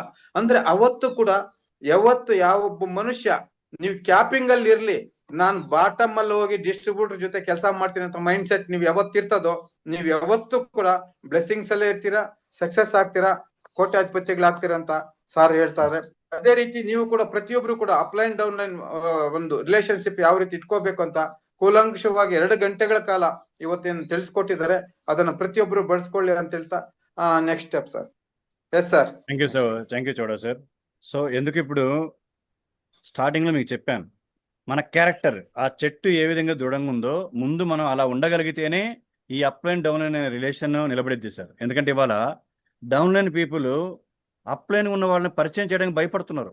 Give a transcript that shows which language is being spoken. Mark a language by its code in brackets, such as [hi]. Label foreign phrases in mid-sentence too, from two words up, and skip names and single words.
[kn] ಅಂದ್ರೆ ಅವತ್ತು ಕೂಡ ಯಾವತ್ತು ಯಾವೊಬ್ಬ ಮನುಷ್ಯ ನೀವು ಕ್ಯಾಪಿಂಗ್ ಅಲ್ಲಿ ಇರ್ಲಿ, ನಾನ್ ಬಾಟಮ್ ಅಲ್ಲಿ ಹೋಗಿ ಡಿಸ್ಟ್ರಿಬ್ಯೂಟರ್ ಜೊತೆ ಕೆಲಸ ಮಾಡ್ತೀನಿ ಅಂತ [en] mind set [kn] ನೀವ್ ಯಾವತ್ತಿರ್ತದೋ, ನೀವ್ ಯಾವತ್ತೂ ಕೂಡ ಬ್ಲೆಸ್ಸಿಂಗ್ಸ್ ಅಲ್ಲೇ ಇರ್ತೀರಾ, ಸಕ್ಸಸ್ ಆಗ್ತೀರಾ, ಕೋಟ್ಯಾಧಿಪತಿಗಳಾಗ್ತೀರಾ ಅಂತ ಸಾರ್ ಹೇಳ್ತಾರೆ. ಅದೇ ರೀತಿ ನೀವು ಕೂಡ ಪ್ರತಿಯೊಬ್ರು ಕೂಡ [en] upline down line [kn] ಒಂದು ರಿಲೇಶನ್ಶಿಪ್ ಯಾವ ರೀತಿ ಇಟ್ಕೋಬೇಕು ಅಂತ ಕೂಲಂಕಷವಾಗಿ 2 ಗಂಟೆಗಳ ಕಾಲ ಇವತ್ತೇನು ತಿಳಿಸ್ಕೊಟ್ಟಿದ್ದಾರೆ. ಅದನ್ನ ಪ್ರತಿಯೊಬ್ರು ಬಳಸ್ಕೊಳ್ಳಿ ಅಂತ ಹೇಳ್ತಾ [en] next step sir. yes sir. thank you Chowda sir. [te] సో ఎందుకు ఇప్పుడు స్టార్టింగ్లో మీకు చెప్పాను, మన క్యారెక్టర్ ఆ చెట్టు ఏ విధంగా దృఢంగా ఉందో ముందు మనం అలా ఉండగలిగితేనే ఈ [en] up line down line [te] అనే రిలేషన్ నిలబడిద్ది సార్. ఎందుకంటే ఇవాళ [en] down line people up line [te] ఉన్న వాళ్ళని పరిచయం చేయడానికి భయపడుతున్నారు.